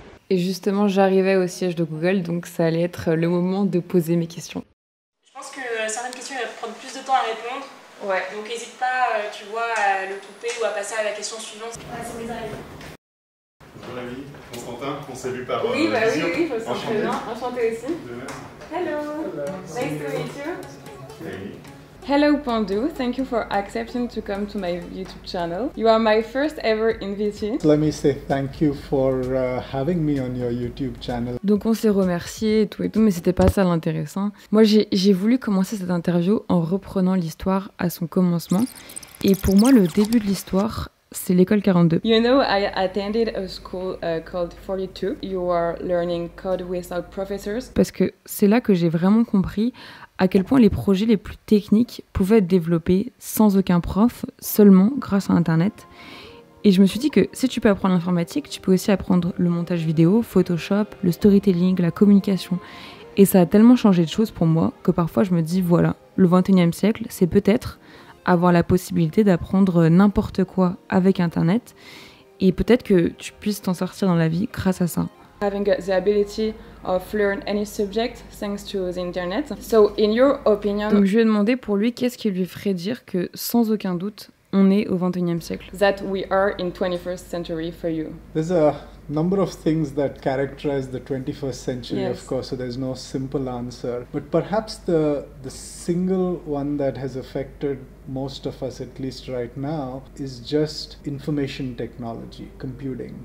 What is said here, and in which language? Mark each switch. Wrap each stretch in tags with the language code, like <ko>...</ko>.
<fr>Et justement, j'arrivais au siège de Google, donc ça allait être le moment de poser mes questions. Je pense que certaines questions vont prendre plus de temps à répondre. Ouais. Donc n'hésite pas, tu vois, à le couper ou à passer à la question suivante. Ouais, c'est mes arrivées. Bonjour l'ami, Constantin, on s'est vu par oui, bah visio. oui, je me sens très bien. Enchantée aussi. De même.</fr> <en>Hello. Nice to meet you. Hey. Hello Pandou, thank you for accepting to come to my YouTube channel. You are my first ever invitee. Let me say thank you for having me on your YouTube channel.</en> <fr>Donc on s'est remercié et tout, mais c'était pas ça l'intéressant. Moi j'ai voulu commencer cette interview en reprenant l'histoire à son commencement. Et pour moi, le début de l'histoire, c'est l'école 42.</fr> <en>You know, I attended a school called 42. You are learning code without professors.</en> <fr>Parce que c'est là que j'ai vraiment compris à quel point les projets les plus techniques pouvaient être développés sans aucun prof, seulement grâce à Internet. Et je me suis dit que si tu peux apprendre l'informatique, tu peux aussi apprendre le montage vidéo, Photoshop, le storytelling, la communication. Et ça a tellement changé de choses pour moi que parfois je me dis, voilà, le 21e siècle, c'est peut-être avoir la possibilité d'apprendre n'importe quoi avec Internet. Et peut-être que tu puisses t'en sortir dans la vie grâce à ça.</fr> <en>Having the ability of learn any subject thanks to the internet. So in your opinion,</en> <fr>donc je lui ai demandé pour lui qu'est-ce qui lui ferait dire que sans aucun doute on est au 21e siècle.</fr> <en>That we are in 21st century for you. There's a number of things that characterize the 21st century, yes. Of course, so there's no simple answer. But perhaps the single one that has affected most of us, at least right now, is just information technology, computing.</en>